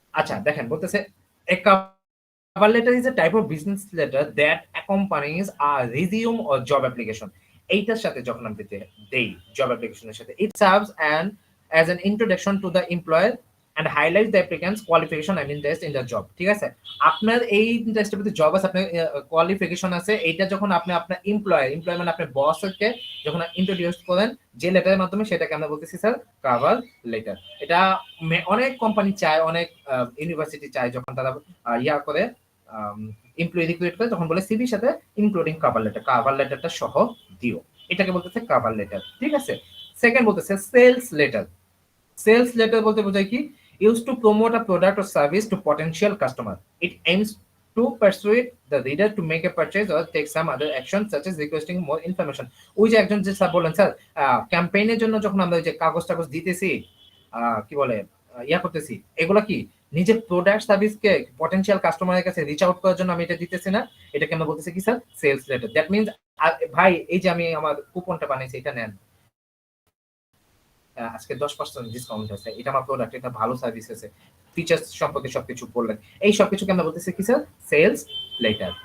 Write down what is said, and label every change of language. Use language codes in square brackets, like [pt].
[bn] আচ্ছা দেখেন বলতেছে [en] a cover letter is a type of business letter that accompanies a resume or job application. [bn] এইটার সাথে যখন আমি দেই জব অ্যাপ্লিকেশনের সাথে, [en] it serves as an introduction to the employer and highlights the applicant's qualification and interest in the job. [bn] ঠিক আছে, আপনার এই ইন্টারেস্টের প্রতি জব আছে, আপনার কোয়ালিফিকেশন আছে, এইটা যখন আপনি আপনার এমপ্লয় মানে আপনার বসকে যখন ইন্ট্রোডিউস করেন যে লেটারের মাধ্যমে, সেটাকে আমরা বলতেছি স্যার কভার লেটার। এটা অনেক কোম্পানি চায়, অনেক ইউনিভার্সিটি চায়, যখন তারা ইয়া করে এমপ্লয়ি রিক্রুট করে তখন বলে সিভির সাথে ইনক্লুডিং কভার লেটারটা সহ দিও, এটাকে বলতেছে কভার লেটার। ঠিক আছে, সেকেন্ড বলতেছে সেলস লেটার। সেলস লেটার বলতে বোঝায় কি, [en] Use to promote a product or service to potential customer. It aims to persuade the reader to make a purchase or take some other action such as requesting more information. [bn] ওই যে একজন যে sir বলেন sir ক্যাম্পেইনের জন্য যখন আমরা ওই যে কাগজ টাগজ দিতেছি, কি বলে ইয়া করতেছি, এগুলা কি নিজের প্রোডাক্ট সার্ভিসকে পটেনশিয়াল কাস্টমারের কাছে রিচ আউট করার জন্য আমি এটা দিতেছি না, এটাকে আমরা বলতেছি কি sir sales letter. That means ভাই এই যে আমি আমার কুপনটা বানাইছি এটা নেন, আজকে 10% ডিসকাউন্ট আছে, এটা আমার প্রোডাক্ট, এটা ভালো সার্ভিস আছে, ফিচার্স সম্পর্কে সবকিছু বললেন, এই সবকিছুকে আমরা বলতেছি কি স্যার সেলস লেটার।